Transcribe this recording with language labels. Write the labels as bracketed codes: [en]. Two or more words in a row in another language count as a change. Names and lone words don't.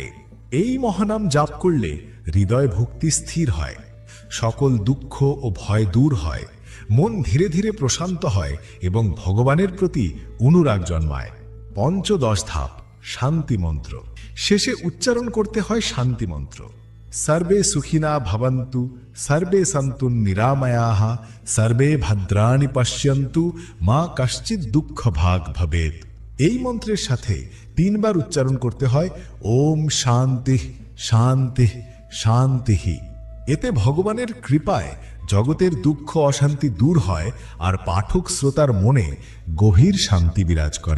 [bn] এই মহানাম জাপ করলে হৃদয় ভক্তি স্থির হয়, সকল দুঃখ ও ভয় দূর হয়, মন ধীরে ধীরে প্রশান্ত হয় এবং ভগবানের প্রতি অনুরাগ জন্মায়। পঞ্চদশ ধাপ শান্তি মন্ত্র। শেষে উচ্চারণ করতে হয় শান্তি মন্ত্র। [sa] সর্বে সুখিনা ভবন্তু, সর্বে সন্তু নিরাময়াঃ, সর্বে ভদ্রাণি পশ্যন্তু, মা কশ্চিৎ দুঃখ ভাগ ভবেৎ। [bn] এই মন্ত্রের সাথে 3 বার উচ্চারণ করতে হয় [sa] ওম শান্তি শান্তি শান্তি। [bn] এতে ভগবানের কৃপায় জগতের দুঃখ অশান্তি দূর হয়, আর পাঠক শ্রোতার মনে গভীর শান্তি বিরাজ করে।